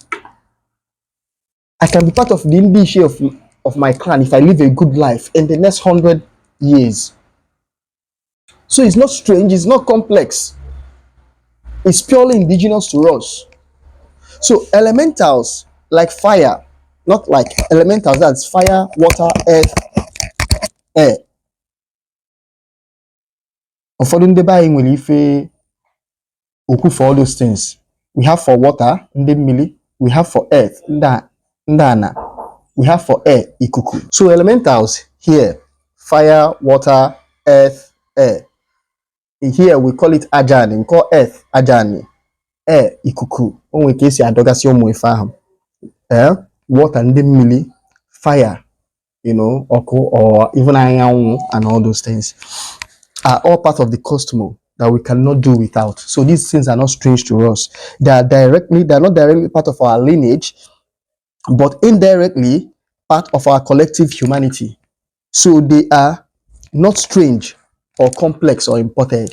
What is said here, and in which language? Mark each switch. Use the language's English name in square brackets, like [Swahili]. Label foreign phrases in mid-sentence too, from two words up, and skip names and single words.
[English] I can be part of the Ndishi of my clan if I live a good life in the next 100 years. So it's not strange, it's not complex. It's purely indigenous to us. So elementals like fire, not like elementals, that's fire, water, earth, air. [Igbo] Ụfọdụ ndị be anyị nwere ife okwu [English] for all those things. We have for water, [Igbo] ndị mmiri. [English] We have for earth, [Igbo] ndị ana. [English] We have for air, ikuku. So elementals here, fire, water, earth, air. Here we call it ajani, we call earth ajani. Air, ikuku. [Igbo] Onwe ka esi adọgasị ụmụ ife ahụ. [English] Water, [Igbo] ndị mmiri, [English] fire, ọkụ, or even anyanwụ and all those things are all part of the cosmos that we cannot do without. So these things are not strange to us. They're not directly part of our lineage, but indirectly part of our collective humanity. So they are not strange or complex or imported.